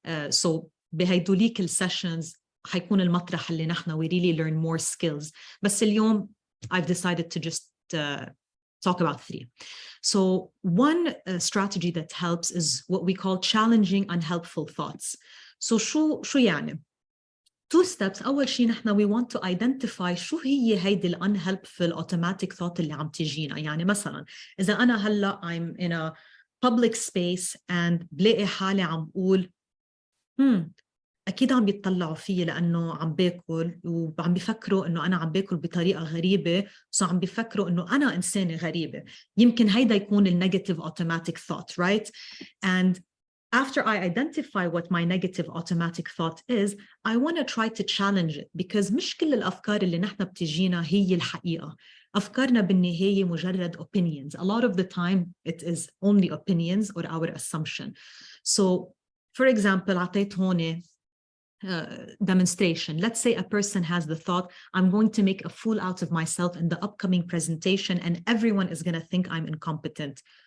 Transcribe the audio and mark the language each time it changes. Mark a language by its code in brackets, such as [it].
[ar] So بهيدوليك السيشنز حيكون المطرح اللي نحن [en] we really learn more skills. [ar] بس اليوم [en] I've decided to just talk about 3. So one strategy that helps is what we call challenging unhelpful thoughts. [ar] So شو يعني؟ 2 steps. أول شيء نحن [en] we want to identify [ar] شو هي هيدي [en] unhelpful automatic thought [ar] اللي عم تجينا. يعني مثلا إذا أنا هلا [en] I'm in a public space [ar] and بلاقي حالي عم بقول أكيد عم بيطلعوا فيي لأنه عم باكل وعم بيفكروا إنه أنا عم باكل بطريقة غريبة، سو عم بيفكروا إنه أنا إنسانة غريبة. يمكن هيدا يكون [en] negative automatic thought, right? And after I identify what my negative automatic thought is, I want to try to challenge it, because [ar] مش كل الأفكار اللي نحن بتجينا هي الحقيقة. أفكارنا بالنهاية مجرد opinions. [en] A lot of the time it is only opinions or our assumption. So for example, [ar] عطيت هون [en] demonstration. Let's say a person has the thought, I'm going to make a fool out of myself in the upcoming presentation and everyone is going to think I'm incompetent.